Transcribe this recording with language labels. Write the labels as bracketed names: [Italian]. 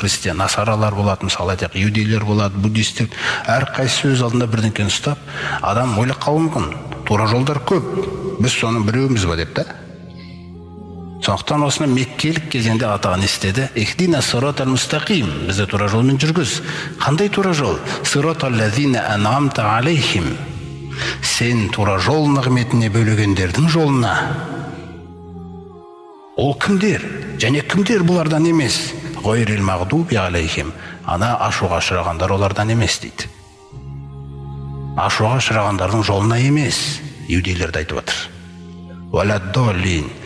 [Kazakh] Христиан, насаралар болады, мысалы айтайық, иудейлер болады, буддистер, әрқайсысы өз алдында бірдеңкені ұстап, адам ойлап қалуы мүмкін. Тура жолдар көп. Біз соның біреуіміз ба деп та. Сондықтан осыны меккелік кезеңде атаған істеді. [Arabic] Ихдина сиротал мустақим, [Kazakh] бізді тура жолмен жүргіз. Қандай тура жол? [Arabic] Сиротал лазина ан'амта алейхим. [Kazakh] Сен тура жол нығметіне бөлегендердің жолына. Ол кімдер? Және кімдер бұлардан емес? [Arabic] Гойрил мағдуби алейхим. [Kazakh] Ана ашуға ұшырағандар олардан емес дейді. Ашуға ұшырағандардың жолына емес, иудейлерді айтып отыр. [Arabic] Валаддоллин.